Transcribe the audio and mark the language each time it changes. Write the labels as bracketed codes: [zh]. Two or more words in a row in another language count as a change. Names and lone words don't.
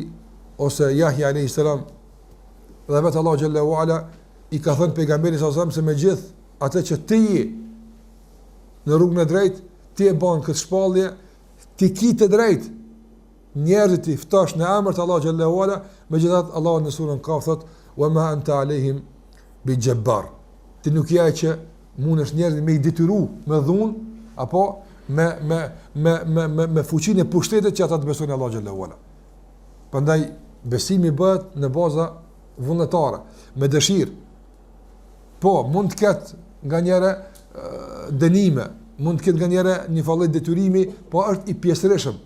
[sq] ose Yahya [ar] عليه السلام, [sq] dhe vetë Allahu [ar] جل وعلا [sq] i ka thënë pejgamberit [ar] صلى الله عليه وسلم [sq] se me gjithë atë që ti je në rrugën e drejtë, ti e bën këtë shpallje, ti ki të drejtë njerëzit i ftosh në emër të Allahu [ar] جل وعلا, [sq] megjithatë Allahu në surën Kaf thotë [ar] وما أنت عليهم بجبار. [sq] Ti nuk je që mundesh njerëzit me i detyru me dhunë apo me fuqinë e pushtetit që ata të besojnë Allahu [ar] جل وعلا. [sq] Prandaj besimi bëhet në baza vullnetare, me dëshirë. Po, mund të ketë nganjëherë dënime, mund të ketë nganjëherë një lloj detyrimi, po është i pjesërisëm.